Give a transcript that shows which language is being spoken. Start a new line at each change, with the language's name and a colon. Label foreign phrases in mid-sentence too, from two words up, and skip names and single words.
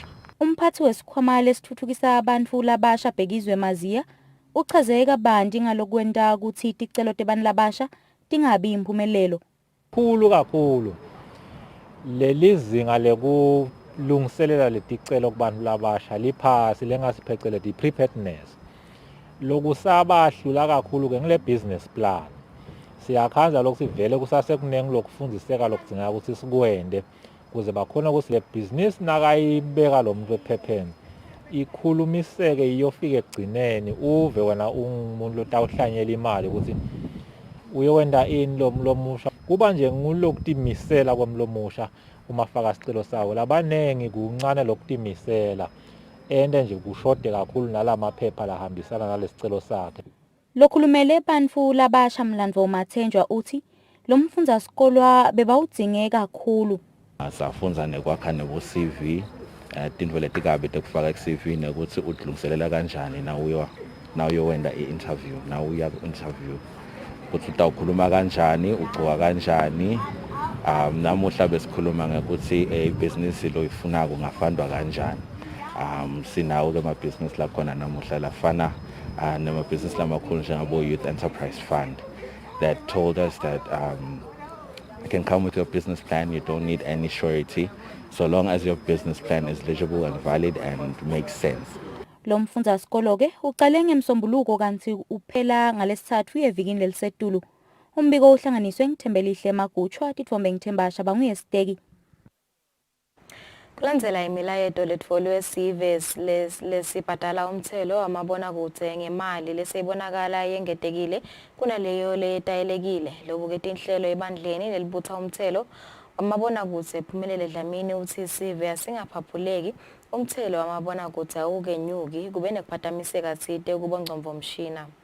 Swati: Umphathi wesikhwama lesithuthukisa abantu labasha Bhekizwe Maziya uchaze kabanti ngalokwenta ukuthi ticelo tebantu labasha tingabi impumelelo. Kakhulu leli zinga lekulungiselela leticelo kubantu labasha liphasi lengasiphecelele i-preparedness. Lokusabahlula kakhulu ke ngile
English: business plan.
Swati: Siyakhanza lokhu sivele kusasekunengi lokufundiseka lokudzinga ukuthi sikwende kuze bakhona ukuthi le business nakayibeka lo muntu ephepheni ikhulumiseke iyofika egcineni uve wena umuntu lotawuhlanyela imali ukuthi uyowenda ini lomusha kuba nje ngulokutimisela kwemlomusha uma faka isicelo sawo labanengi kuncane lokutimisela ende nje kushode kakhulu nalamaphepha lahambisana nalesicelo sakhe. Lokhulumele bantfu labasha Mlandvo Mathenjwa uthi lo mfundasikolo bebawudzinge kakhulu. Safunza nekwakha nebo-CV tintfo letikabi tekufaka ku-CV nekuthi udlungiselela kanjani nawuyowenda i-interview nawuya ku-interview ukuthi utawukhuluma kanjani ugcoka kanjani. Namuhla besikhuluma ngekuthi ibhizinisi loyifunako ngafandwa kanjani. Sinawo-ke amabhizinisi lakhona namuhla lafana namabhizinisi lamakhulu njengabo-Youth Enterprise Fund
English: that told us that you can come with your business plan, you don't need any surety, so long as your business plan is legible and valid and makes sense.
Swati: Lo mfundasikolo-ke uqale ngemsombuluko kanti uphela ngalesithathu evikini lelisetulu. Umbiko uhlanganiswe ngithembelihle Magutshwa tithombe ngithembasha banguye siteki. Kulandzela imilayeto letfolwe sive lesibhadala umthelo amabona kudze ngemali lesibonakala yengetekile kunaleyo letayelekile lobuke tinhlelo ebandleni lelibutha umthelo amabona kudze phumelele Dlamini uthi sive asingaphaphuleki umthelo amabona kudze awukenyuki kube nekuphatamiseka tsite kubongcomvo mshina.